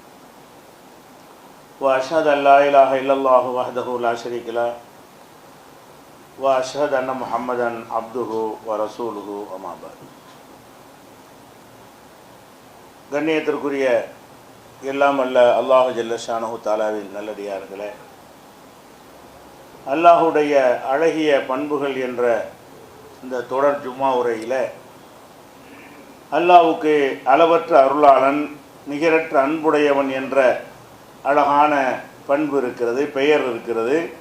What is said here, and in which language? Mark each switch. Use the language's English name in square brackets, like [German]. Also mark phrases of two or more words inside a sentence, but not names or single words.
[Arabic] و أشهد أن لا إله إلا الله وحده لا شريك له و أشهد أن محمدا عبده و رسوله أما بعد. [Tamil] கண்ணியத்திற்குரிய எல்லாம் அல்ல [Arabic] الله جل شأنه [Tamil] தாலாவின் நல்லடியார்களே, அல்லாஹுடைய அழகிய பண்புகள் என்ற இந்த தொடர் ஜும்மா உரையில் அல்லாஹுக்கு அளவற்ற அருளாளன், நிகரற்ற அன்புடையவன் என்ற அழகான பண்பு இருக்கிறது, பெயர் இருக்கிறது.